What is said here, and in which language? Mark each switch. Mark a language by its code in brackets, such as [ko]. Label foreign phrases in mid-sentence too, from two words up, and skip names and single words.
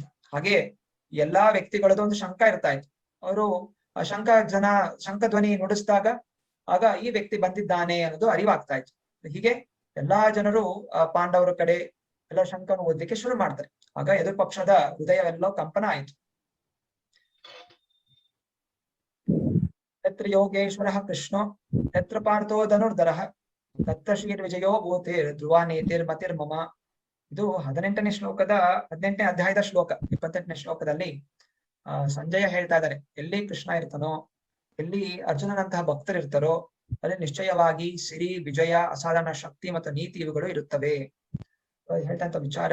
[kn] ಹಾಗೆ ಎಲ್ಲಾ ವ್ಯಕ್ತಿಗಳದ್ದು ಒಂದು ಶಂಖ ಇರ್ತಾ ಇತ್ತು. ಅವರು ಆ ಶಂಖ ಧ್ವನಿ ನುಡಿಸಿದಾಗ ಆಗ ಈ ವ್ಯಕ್ತಿ ಬಂದಿದ್ದಾನೆ ಅನ್ನೋದು ಅರಿವಾಗ್ತಾ ಇತ್ತು. ಹೀಗೆ ಎಲ್ಲಾ ಜನರು ಪಾಂಡವರ ಕಡೆ ಎಲ್ಲ ಶಂಖವನ್ನು ಓದಲಿಕ್ಕೆ ಶುರು ಮಾಡ್ತಾರೆ. ಆಗ ಎದುರು ಪಕ್ಷದ ಹೃದಯವೆಲ್ಲೋ ಕಂಪನ ಆಯಿತು. [sa] ಯತ್ರ ಯೋಗೇಶ್ವರ ಕೃಷ್ಣೋ ಯತ್ರ ಪಾರ್ಥೋ ಧನುರ್ಧರ ತತ್ರ ಶ್ರೀರ್ ವಿಜಯೋ ಭೂತೇರ್ ಧ್ರುವ ನೇತಿರ್ ಮತಿರ್ ಮಮ. [kn] ಇದು 18ನೇ ಶ್ಲೋಕದ 18ನೇ ಅಧ್ಯಾಯದ ಶ್ಲೋಕ. 28ನೇ ಶ್ಲೋಕದಲ್ಲಿ ಸಂಜಯ ಹೇಳ್ತಾ ಇದ್ದಾರೆ, ಎಲ್ಲಿ ಕೃಷ್ಣ ಇರ್ತಾನೋ, ಎಲ್ಲಿ ಅರ್ಜುನನಂತಹ ಭಕ್ತರು ಇರ್ತಾರೋ ಅಲ್ಲಿ ನಿಶ್ಚಯವಾಗಿ ಸಿರಿ, ವಿಜಯ, ಅಸಾಧಾರಣ ಶಕ್ತಿ ಮತ್ತು ನೀತಿ ಇವುಗಳು ಇರುತ್ತವೆ ಹೇಳ್ತಂತ ವಿಚಾರ.